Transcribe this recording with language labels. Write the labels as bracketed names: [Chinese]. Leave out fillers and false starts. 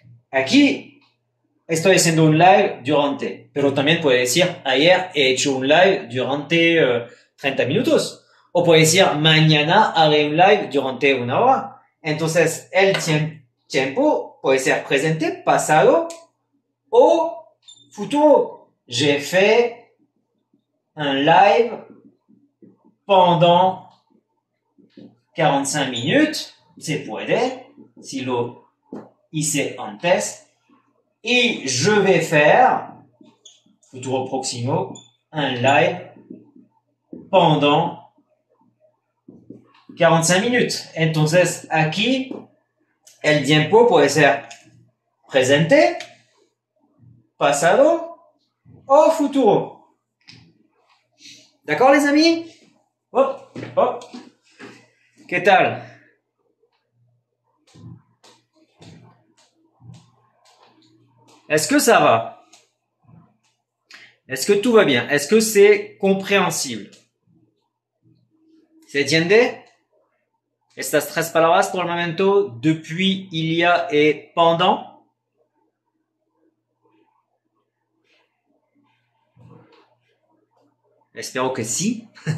[Spanish] Aquí estoy haciendo un live durante, pero también puede decir, ayer he hecho un live durante 30 minutos. O puede decir, mañana haré un live durante una hora. Entonces, el tiempo puede ser presente, pasado o futuro. [French] J'ai fait un live pendant 45 minutes. [Spanish] Se puede, si lo hice antes. [French] Y je vais faire, [Spanish] futuro próximo, [French] un live pendant 45 minutes. [Spanish] Entonces, aquí, el tiempo puede ser presente, pasado o futuro. [French] D'accord, les amis? Hop, hop. [Spanish] ¿Qué tal? [French] Est-ce que ça va? Est-ce que tout va bien? Est-ce que c'est compréhensible? [Spanish] ¿Se entiende? Estas tres palabras por el momento, depuis, il y a et pendant. Espero que sí.